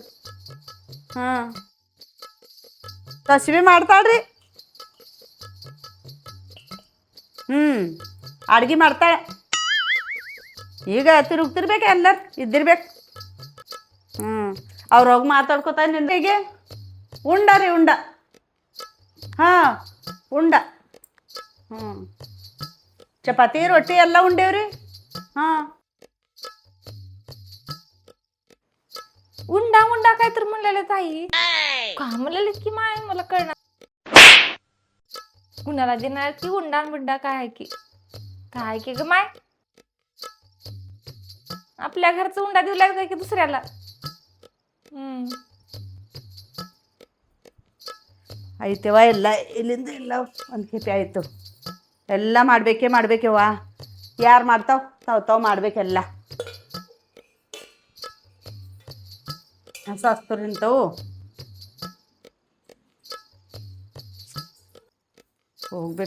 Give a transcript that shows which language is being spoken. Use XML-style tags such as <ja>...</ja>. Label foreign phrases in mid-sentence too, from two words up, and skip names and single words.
<kn>ಹಾಂ ಸಸಿ ಭೀ ಮಾಡ್ತಾಳ್ರಿ. ಅಡ್ಗೆ ಮಾಡ್ತಾಳೆ. ಈಗ ತಿರುಗ್ತಿರ್ಬೇಕು, ಎಲ್ಲರು ಇದ್ದಿರ್ಬೇಕು. ಅವ್ರು ಹೋಗಿ ಮಾತಾಡ್ಕೊತ ನಿನ್ಗೆ ಉಂಡ ರೀ ಉಂಡ. ಹಾಂ ಉಂಡ. ಚಪಾತಿ ರೊಟ್ಟಿ ಎಲ್ಲ ಉಂಡೇವ್ರಿ.</kn> <mr>हां उंडा उंडा काय तर म्हणलेलं ताई. का म्हणलेलं की माय मला कळणार. कुणाला देणार की उंडा बुंडा काय आहे की ग माय. आपल्या घरचं उंडा देऊ लागतं की दुसऱ्याला.</mr> <kn>ಆಯ್ತವ. ಎಲ್ಲ ಇಲ್ಲಿಂದ ಎಲ್ಲ ಒಂದು ಕೆಪಿ ಆಯಿತು. ಎಲ್ಲ ಮಾಡ್ಬೇಕವ್ವ. ಯಾರು ಮಾಡ್ತಾವ್ ತಾವ್ ಮಾಡ್ಬೇಕೆಲ್ಲ. ಹಸ್ತುರಿ ಇಂಥವು ಹೋಗ್ಬೇಕು.</kn>